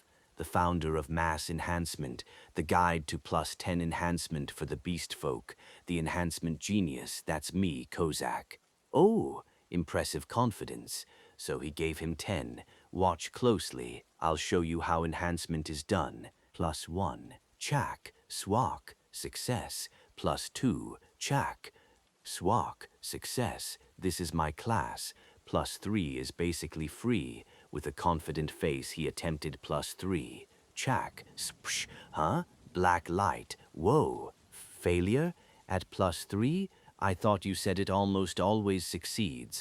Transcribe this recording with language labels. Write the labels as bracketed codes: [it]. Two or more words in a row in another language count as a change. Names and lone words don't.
[en] The founder of Mass Enhancement, the guide to +10 enhancement for the beast folk, the enhancement genius, that's me, Kozak. Oh, impressive confidence. So he gave him 10. Watch closely. I'll show you how enhancement is done. +1, chak, swak, success. +2, chak, swak, success. This is my class. +3 is basically free. With a confident face, he attempted +3. Chak, spsh, huh? Black light. Whoa. Failure? At +3? I thought you said it almost always succeeds.